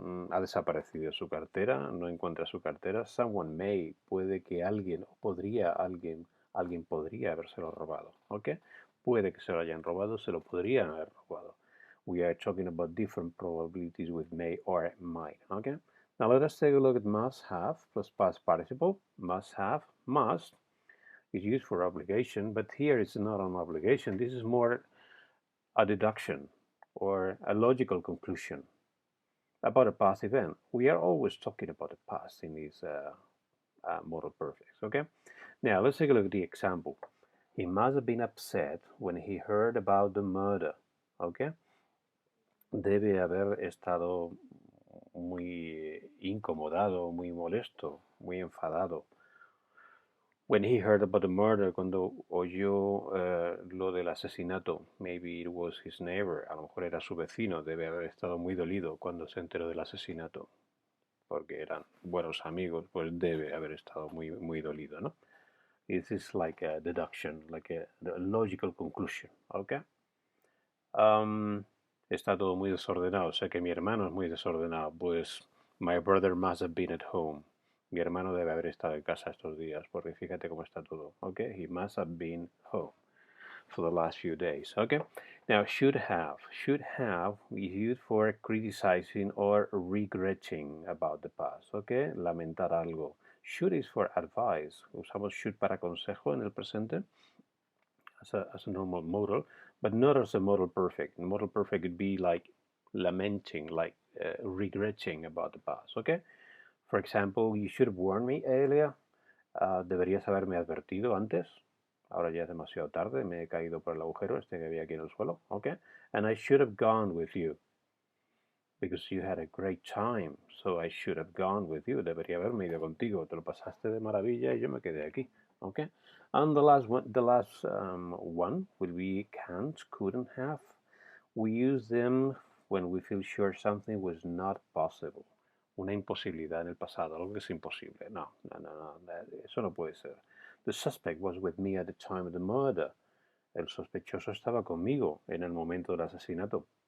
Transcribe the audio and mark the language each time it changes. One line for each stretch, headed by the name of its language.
Spanish: Ha desaparecido su cartera, no encuentra su cartera.
English: Someone may,
Spanish: puede que alguien, o podría alguien podría habérselo robado. Okay? Puede que se lo hayan robado, se lo podrían haber robado.
English: We are talking about different probabilities with may or might. Okay? Now let us take a look at must have plus past participle. Must have, must is used for obligation, but here it's not an obligation. This is more a deduction or a logical conclusion about a past event. We are always talking about the past in these modal perfects. Okay? Now let's take a look at the example. He must have been upset when he heard about the murder. Okay?
Spanish: Debe haber estado muy incomodado, muy molesto, muy enfadado.
English: When he heard about the murder,
Spanish: cuando oyó lo del asesinato,
English: maybe it was his neighbor,
Spanish: a lo mejor era su vecino, debe haber estado muy dolido cuando se enteró del asesinato, porque eran buenos amigos, pues debe haber estado muy, muy dolido, ¿no?
English: This is like a deduction, like a logical conclusion, ¿ok?
Spanish: Está todo muy desordenado. Sé que mi hermano es muy desordenado.
English: Pues, my brother must have been at home.
Spanish: Mi hermano debe haber estado en casa estos días, porque fíjate cómo está todo, ¿ok?
English: He must have been home for the last few days, ¿ok? Now, should have. Should have is used for criticizing or regretting about the past, ¿ok?
Spanish: Lamentar algo.
English: Should is for advice.
Spanish: Usamos
English: should
Spanish: para consejo en el presente
English: as a normal modal, but not as a modal perfect. Modal perfect would be like lamenting, like regretting about the past, ¿ok? For example, you should have warned me earlier.
Spanish: Deberías haberme advertido antes. Ahora ya es demasiado tarde, me he caído por el agujero este que había aquí en el suelo, ¿ok?
English: And I should have gone with you because you had a great time, so I should have gone with you.
Spanish: Debería haberme ido contigo, te lo pasaste de maravilla y yo me quedé aquí, ¿ok?
English: And the last one will be can't, couldn't have. We use them when we feel sure something was not possible.
Spanish: Una imposibilidad en el pasado, algo que es imposible. No, no, no, no, eso no puede ser.
English: The suspect was with me at the time of the murder.
Spanish: El sospechoso estaba conmigo en el momento del asesinato.